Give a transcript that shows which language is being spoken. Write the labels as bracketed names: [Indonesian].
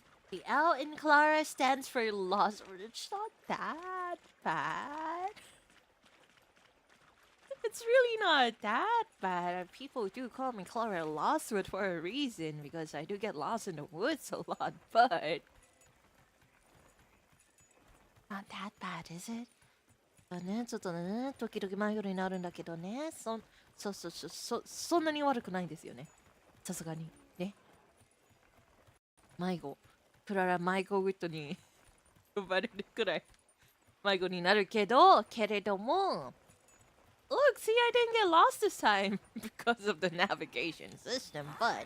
[English] The L in Klara stands for lost. It's not that bad. It's really not that bad. People do call me Klara Lostwood for a reason, because I do get lost in the woods a lot, but... Not that bad, is it? [Japanese] ね、ちょっとね、時々迷子になるんだけどね、そんなに悪くないんですよね。さすがに。ね。迷子。クララ迷子ウッドに呼ばれるくらい迷子になるけれども、 [English] Look, see, I didn't get lost this time because of the navigation system, but...